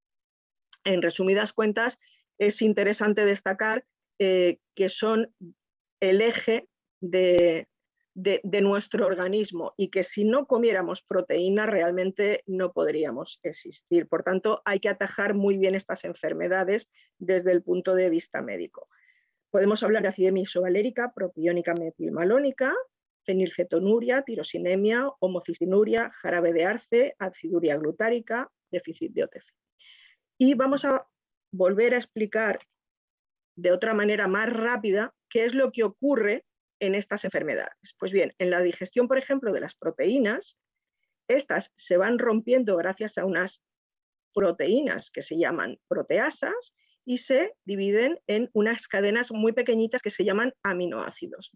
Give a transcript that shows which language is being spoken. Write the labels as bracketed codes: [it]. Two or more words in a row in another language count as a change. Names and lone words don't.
[es] En resumidas cuentas, es interesante destacar que son el eje de nuestro organismo y que si no comiéramos proteína realmente no podríamos existir. Por tanto, hay que atajar muy bien estas enfermedades desde el punto de vista médico. Podemos hablar de acidemia isovalérica, propiónica metilmalónica, fenilcetonuria, tirosinemia, homocistinuria, jarabe de arce, aciduria glutárica, déficit de OTC. Y vamos a volver a explicar de otra manera más rápida qué es lo que ocurre en estas enfermedades. Pues bien, en la digestión, por ejemplo, de las proteínas, estas se van rompiendo gracias a unas proteínas que se llaman proteasas y se dividen en unas cadenas muy pequeñitas que se llaman aminoácidos.